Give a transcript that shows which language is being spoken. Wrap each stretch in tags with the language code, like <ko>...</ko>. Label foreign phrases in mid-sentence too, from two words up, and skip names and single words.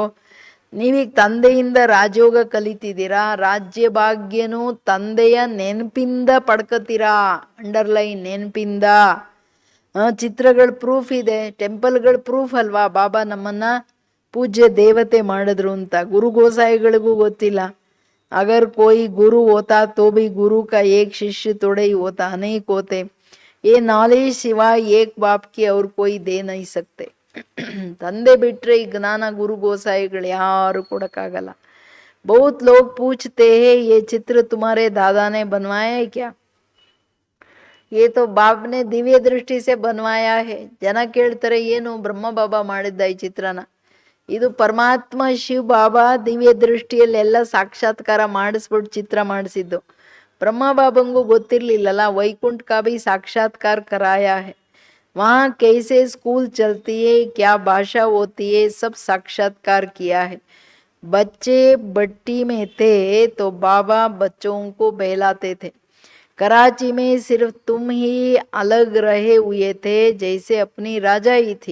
<kn>ನೀವೀಗ ತಂದೆಯಿಂದ ರಾಜಯೋಗ ಕಲಿತಿದ್ದೀರಾ, ರಾಜ್ಯ ಭಾಗ್ಯನೂ ತಂದೆಯ ನೆನಪಿಂದ ಪಡ್ಕೋತೀರಾ. ಅಂಡರ್ಲೈನ್, ನೆನಪಿಂದ. ಚಿತ್ರಗಳ ಪ್ರೂಫ್ ಇದೆ, ಟೆಂಪಲ್ಗಳ ಪ್ರೂಫ್ ಅಲ್ವಾ ಬಾಬಾ ನಮ್ಮನ್ನ ಪೂಜ್ಯ ದೇವತೆ ಮಾಡಿದ್ರು ಅಂತ. ಗುರು ಗೋಸಾಯಿಗಳಿಗೂ ಗೊತ್ತಿಲ್ಲ.</kn> <hi>अगर कोई गुरु होता तो भी गुरु का एक शिष्य थोड़े ही होता, अनेक होते. ये नॉलेज सिवाय एक बाप की और कोई दे नहीं सकते.</hi> <kn>ತಂದೆ ಬಿಟ್ರೆ ಈ ಜ್ಞಾನ ಗುರು ಗೋಸಾಯಿಗಳು ಯಾರು ಕೊಡಕ್ಕಾಗಲ್ಲ.</kn> <hi>बहुत लोग पूछते हैं ये चित्र तुम्हारे दादा ने बनवाया है क्या, ये तो बाप ने दिव्य दृष्टि से बनवाया है.</hi> <kn>ಜನ ಕೇಳ್ತಾರೆ ಏನು ಬ್ರಹ್ಮ ಬಾಬಾ ಮಾಡಿದ್ದ ಈ ಚಿತ್ರನ. ಇದು ಪರಮಾತ್ಮ ಶಿವ ಬಾಬಾ ದಿವ್ಯ ದೃಷ್ಟಿಯಲ್ಲೆಲ್ಲ ಸಾಕ್ಷಾತ್ಕಾರ ಮಾಡಿಸ್ಬಿಟ್ಟು ಚಿತ್ರ ಮಾಡಿಸಿದ್ದು. ಬ್ರಹ್ಮ ಬಾಬಂಗೂ ಗೊತ್ತಿರ್ಲಿಲ್ಲಲ್ಲ,</kn> <hi>वैकुंठ का भी साक्षात्कार कराय है. वहाँ कैसे स्कूल चलती है, क्या भाषा होती है, सब साक्षात्कार किया है. बच्चे बट्टी में थे तो बाबा बच्चों को बहलाते थे. कराची में सिर्फ तुम ही अलग रहे हुए थे, जैसे अपनी राजाई थी.</hi>